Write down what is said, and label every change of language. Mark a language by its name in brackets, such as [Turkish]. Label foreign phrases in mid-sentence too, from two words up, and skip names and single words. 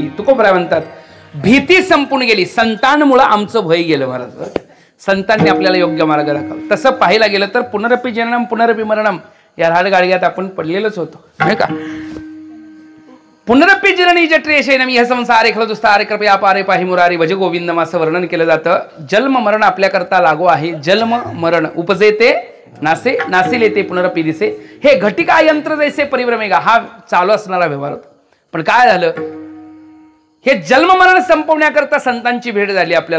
[Marathi] तुकोबराय म्हणतात भीती संपून गेली. संतांमुळे आमचं भय गेलं महाराज. संतांनी आपल्याला योग्य मार्ग दाखवला. तसं पाहायला गेलं तर [Sanskrit] पुनरपी जननम पुनरपी मरणम [Marathi] या राडगाडग्यात आपण पडलेलंच होतो नाही का. [Sanskrit] पुनरपी जननी जट्रेशेनम ह्या संसारे खलदुस्तारे कृपया पारे पाहि मुरारी भज गोविंदम [Marathi] असं वर्णन केलं जातं. जन्म मरण आपल्याकरता लागू आहे. जन्म मरण उपजेते नासे नासिले ते पुनरपी दिसे. हे घटिका यंत्र जैसे परिभ्रमेगा हा चालू असणारा व्यवहार होता. पण काय झालं, हे जन्म मरण संपवण्याकरता संतांची भेट झाली आपल्याला.